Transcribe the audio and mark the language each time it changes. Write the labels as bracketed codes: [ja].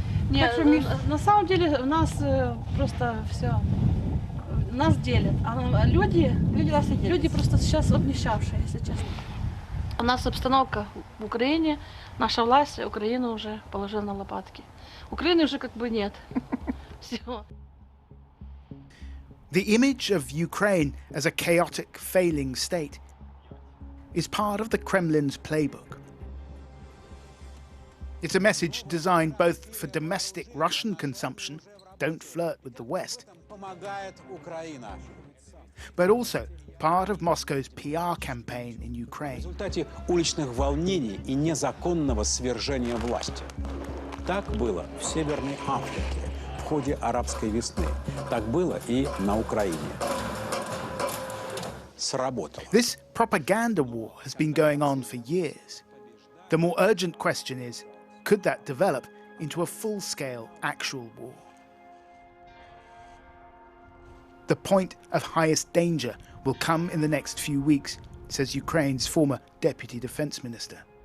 [ru] Нет, на самом деле у нас просто все. Нас делят. А люди просто сейчас обнищавшие, если честно. У нас обстановка в Украине, наша власть Украину уже положила на лопатки. Украины уже как бы нет. Всё. [en] The image of Ukraine as a chaotic, failing state is part of the Kremlin's playbook. It's a message designed both for domestic Russian consumption, don't flirt with the West, but also part of Moscow's PR campaign in Ukraine. [ru] В результате уличных волнений и незаконного свержения власти. Так было в Северной Африке в ходе арабской весны. Так было и на Украине. Сработало. [en] This propaganda war has been going on for years. The more urgent question is, could that develop into a full-scale actual war? The point of highest danger will come in the next few weeks, says Ukraine's former deputy defense minister.